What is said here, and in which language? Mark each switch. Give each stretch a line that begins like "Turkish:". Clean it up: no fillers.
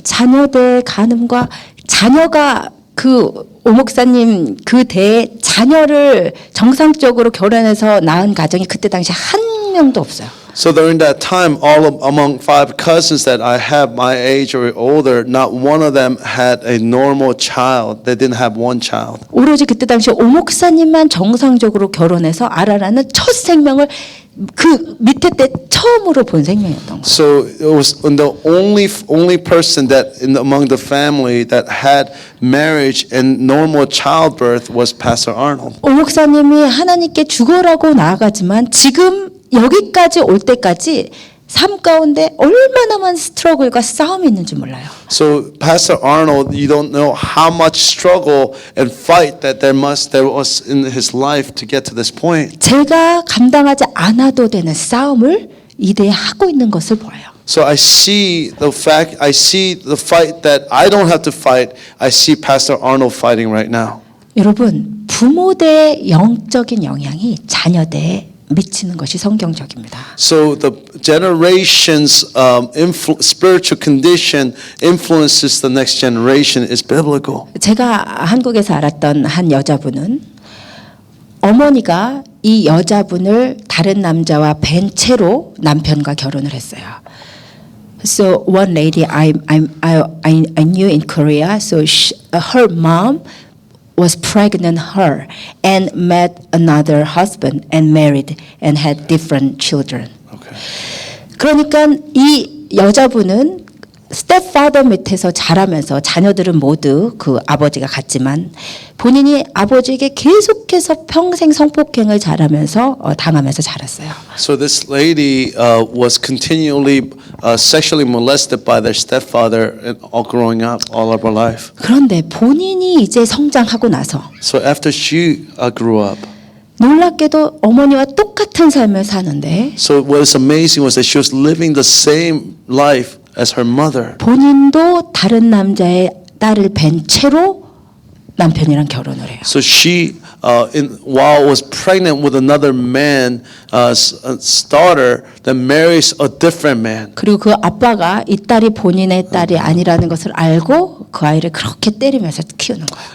Korean: 자녀대의 간음과 자녀가 그 오 목사님 그 대에 자녀를 정상적으로 결혼해서 낳은 가정이 그때 당시 한 명도 없어요.
English: So during that time, among 5 cousins that I have my age or older, not one of them had a normal child. They didn't have one child.
Korean: 오로지 그때 당시 오 목사님만 정상적으로 결혼해서 아라라는 첫 생명을 그 밑에 때 처음으로 본 생명이었던 거예요.
English: So it was the only person that among the family that had marriage and normal childbirth was Pastor Arnold.
Korean: 오 목사님이 하나님께 죽어라고 나아가지만 지금 여기까지 올 때까지 삶 가운데 얼마나 많은 스트러글과 싸움이 있는지 몰라요.
English: So Pastor Arnold, you don't know how much struggle and fight that there was in his life to get to this point.
Korean: 제가 감당하지 않아도 되는 싸움을 이대에 하고 있는 것을 보아요.
English: So I see the fight that I don't have to fight. I see Pastor Arnold fighting right now.
Korean: 여러분, 부모대의 영적인 영향이 자녀대에 미치는 것이 성경적입니다.
English: So the generation's spiritual condition influences the next generation is biblical.
Korean: 제가 한국에서 알았던 한 여자분은 어머니가 이 여자분을 다른 남자와 벤 채로 남편과 결혼을 했어요.
English: So one lady I knew in Korea, so her mom was pregnant her and met another husband and married and had different children. Okay.
Korean: 그러니까 이 여자분은 스텝파더 밑에서 자라면서 자녀들은 모두 그 아버지가 같지만 본인이 아버지에게 계속해서 평생 성폭행을 당하면서 자랐어요.
English: So this lady was continually sexually molested by their stepfather all growing up, all of her life.
Korean: 그런데 본인이 이제 성장하고 나서
English: So after she grew up,
Korean: 놀랍게도 어머니와 똑같은 삶을 사는데
English: so what is amazing was that she was living the same life as her mother.
Korean: 본인도 다른 남자의 딸을 뵌 채로 남편이랑 결혼을 해요.
English: So she, while was pregnant with another man's daughter, then marries a different man.
Korean: 그리고 그 아빠가 이 딸이 본인의 딸이 아니라는 것을 알고 그 아이를 그렇게 때리면서 키우는 거예요.